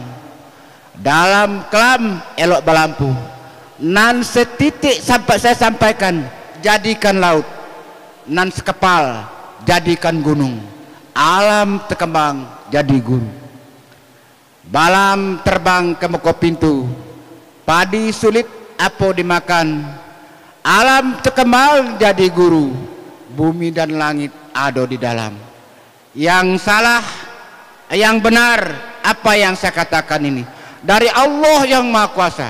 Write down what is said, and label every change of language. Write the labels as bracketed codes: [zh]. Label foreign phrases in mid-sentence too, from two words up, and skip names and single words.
[min] Dalam kelam elok balampu. [id] Nan setitik sampai saya sampaikan, jadikan laut. Nan sekepal, jadikan gunung. Alam terkembang jadi guru. Balam terbang ke muka pintu, padi sulit apa dimakan. Alam terkembang jadi guru, bumi dan langit ada di dalam. Yang salah, yang benar, apa yang saya katakan ini dari Allah yang Maha Kuasa.